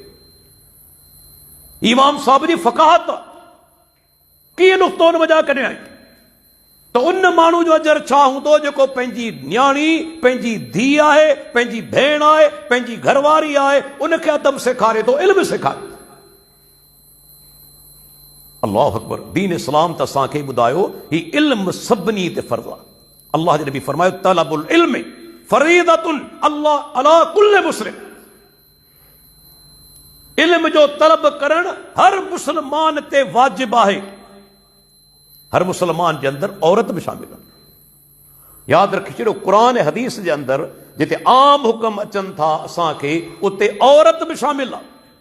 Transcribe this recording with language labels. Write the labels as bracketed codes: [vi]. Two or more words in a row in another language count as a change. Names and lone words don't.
[sd] इमाम साहब जी फ़क़ाहत कीअं नुक़्तो उन वजह कढिया आहिनि त उन माण्हू जो अजर छा हूंदो जेको पंहिंजी न्याणी, पंहिंजी धीउ आहे, पंहिंजी भेण आहे, पंहिंजी घरवारी आहे, उनखे अदब सेखारे थो, इल्म सेखारे। [ar] الله أكبر. [sd] दीन इस्लाम त असांखे ॿुधायो ही इल्म सभिनी ते फर्ज़ आहे। अल्लाह जे नबी फरमायो [ar] طلب العلم فريضة الله على كل مسلم. [sd] इल्म जो तलब करण हर मुसलमान ते वाजिब आहे। हर मुसलमान जे अंदर औरत भी शामिल आहे। याद रखी छॾियो, क़ुरान ऐं हदीस जे अंदर जिते आम हुक्म अचनि था असांखे, उते औरत भी शामिल आहे।